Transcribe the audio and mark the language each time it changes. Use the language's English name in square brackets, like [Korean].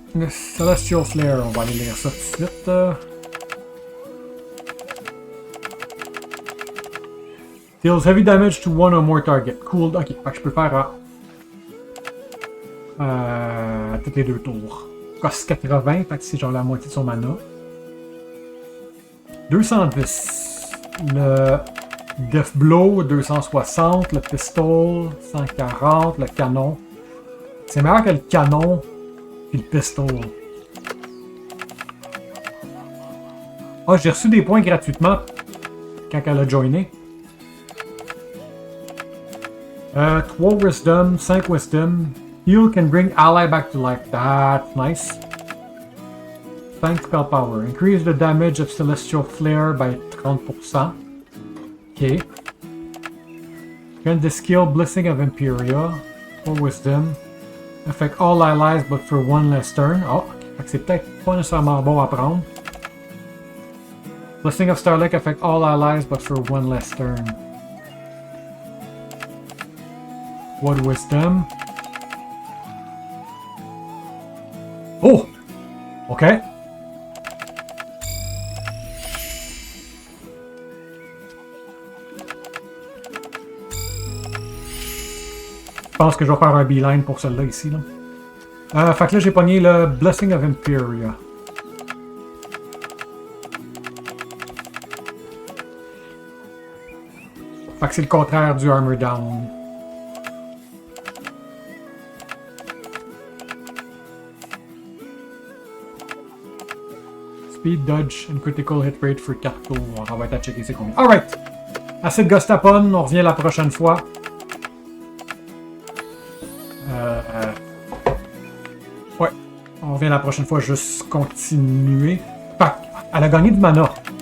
[French] Celestial Flare, on va aller lire ça tout de suite. [English] Deals heavy damage to one or more target. Cool. [French] Ok, fait que je peux faire à tous les 2 tours. Coste 80, fait que c'est genre la moitié de son mana. 210. Le Death Blow, 260. Le Pistol, 140. Le canon. C'est meilleur que le canon et le pistol. Ah, j'ai reçu des points gratuitement quand elle a joiné. [English] 3 Wisdom, 5 Wisdom. Heal can bring ally back to life. That's nice. 5 Spell Power. Increase the damage of Celestial Flare by 30%. Ok. Grant the skill Blessing of Imperia. 4 Wisdom. Affect all allies but for one less turn. [French] Oh, c'est peut-être pas nécessairement bon à prendre. [English] Blessing of Starlight affect all allies but for one less turn. One Wisdom. Oh! Ok. [French] Je pense que je vais faire un beeline pour celle-là ici. Là. Fait que là, j'ai pogné le Blessing of Imperia. Fait que c'est le contraire du Armor Down. [English] Speed, Dodge, and Critical Hit Rate for 4 tours. [French] On va être à checker c'est combien. Alright! Assez de Gostapon, on revient la prochaine fois. Ouais, on revient la prochaine fois, juste continuer. Fait elle a gagné du mana.